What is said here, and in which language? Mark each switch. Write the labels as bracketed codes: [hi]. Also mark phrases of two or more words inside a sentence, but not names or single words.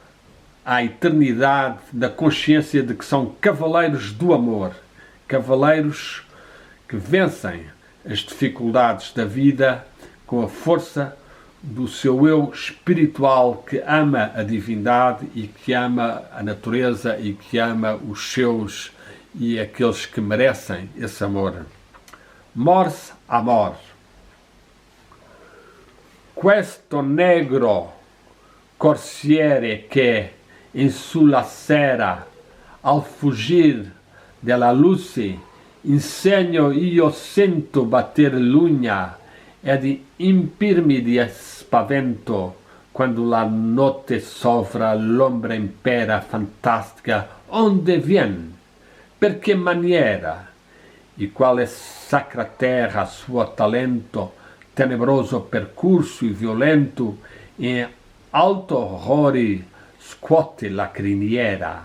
[pt] à eternidade, da consciência de que são cavaleiros do amor, cavaleiros que vencem as dificuldades da vida com a força do seu eu espiritual, que ama a divindade e que ama a natureza e que ama os seus e aqueles que merecem esse amor. Mors amor. [it] Questo negro corsiere che in sulla sera, al fuggir della luce, in segno io sento batter l'ugna ed impirmi di spavento quando la notte sovra l'ombra impera fantastica, onde vien, per che maniera, e quale sacra terra suo talento, tenebroso percurso e violento, in alto orrore scuote la criniera.